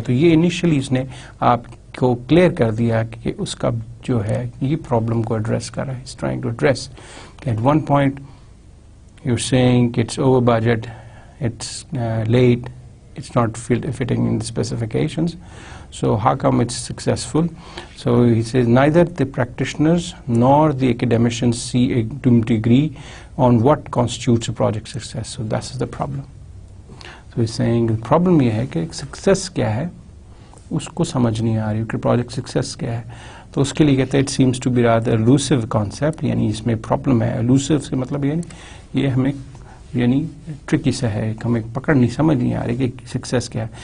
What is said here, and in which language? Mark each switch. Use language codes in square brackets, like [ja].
[ur] تو یہ انیشلی اس نے آپ کو کلیئر کر دیا کہ اس کا جو ہے یہ پرابلم کو ایڈریس کر رہا ہے. [en] Is trying to address at one point you saying کہ it's over budget, it's late, it's not fitting in the specifications, so how come it's successful? So he says neither the practitioners nor the academicians see to agree on what constitutes a project success. So that's the problem. So he's saying the problem [ur] یہ ہے کہ success کیا ہے اس کو سمجھ نہیں آ رہی کہ project success کیا ہے. تو اس کے لیے کہتے ہیں [en] it seems to be rather elusive concept، [ur] یعنی اس میں problem ہے. elusive سے مطلب یہ ہمیں یعنی ٹرکی سا ہے، ہمیں پکڑ نہیں سمجھ نہیں آ رہی کہ سکسیس کیا ہے.